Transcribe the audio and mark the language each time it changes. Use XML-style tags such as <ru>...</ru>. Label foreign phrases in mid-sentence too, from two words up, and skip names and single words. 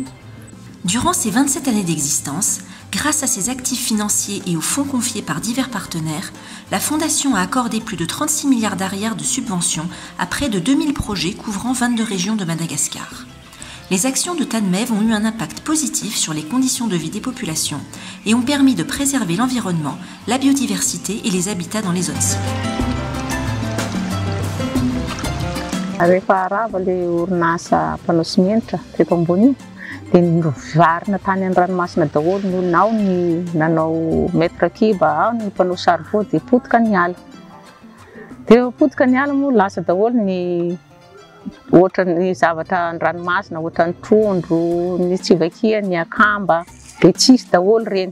<fr>Durant ces 27 années d'existence, grâce à ses actifs financiers et aux fonds confiés par divers partenaires, la Fondation a accordé plus de 36 milliards d'arrières de subventions à près de 2000 projets couvrant 22 régions de Madagascar. Les actions de TANMEV ont eu un impact positif sur les conditions de vie des populations et ont permis de préserver l'environnement, la biodiversité et les habitats dans les zones cibles.</fr> <mg>Dia nivarina tany amin'ny ranomasina daholo ny olona, ao ny nanao mètre kiba, ao ny mpanao saribao dia potika ny ala. Dia potika ny ala moa lasa daholo ny ohatran'ny zavatra an-dranomasina, ohatran'ny trondro, ny tsivakia, ny akamba, dia tsisy daholo reny.</mg>